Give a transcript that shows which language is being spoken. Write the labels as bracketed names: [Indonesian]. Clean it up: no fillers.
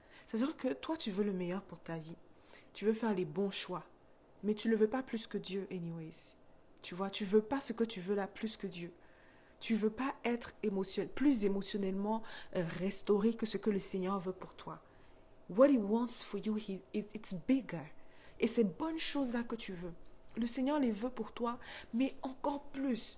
[French] C'est-à-dire que toi, tu veux le meilleur pour ta vie. Tu veux faire les bons choix, mais tu ne le veux pas plus que Dieu, anyways. Tu vois, tu veux pas ce que tu veux là plus que Dieu. Tu veux pas être plus émotionnellement restauré que ce que le Seigneur veut pour toi. [English] What he wants for you, it's bigger. [French] Et ces bonnes choses-là que tu veux, le Seigneur les veut pour toi, mais encore plus.